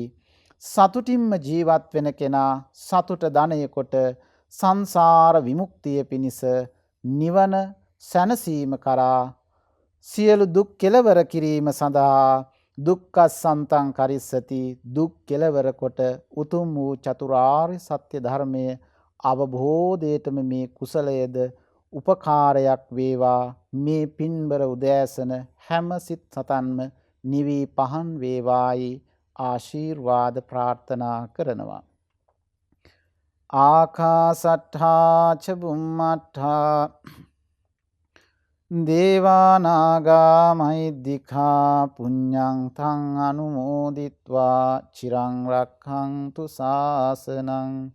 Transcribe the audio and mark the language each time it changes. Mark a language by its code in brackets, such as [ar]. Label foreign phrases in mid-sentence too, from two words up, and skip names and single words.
[si] සතුටින්ම ජීවත් වෙන කෙනා සතුට ධනය කොට සංසාර විමුක්තිය පිණිස නිවන සැනසීම කරා සියලු දුක් කෙලවර කිරීම සඳහා [pi] දුක්ඛසන්තං කරිස්සති, [si] දුක් කෙලවර කොට උතුම් වූ චතුරාර්ය සත්‍ය ධර්මයේ අවබෝධයටම මේ කුසලයේද උපකාරයක් වේවා. මේ පින්බර උදෑසන හැම සිත් සතන්ම නිවි පහන් වේවායි ආශිර්වාද ප්‍රාර්ථනා කරනවා. [pi] ආකාසට්ඨා ච බුම්මට්ඨා දේවානාගා මහිද්దికා පුඤ්ඤං තං අනුමෝදිත්වා චිරං රක්ඛන්තු ශාසනං.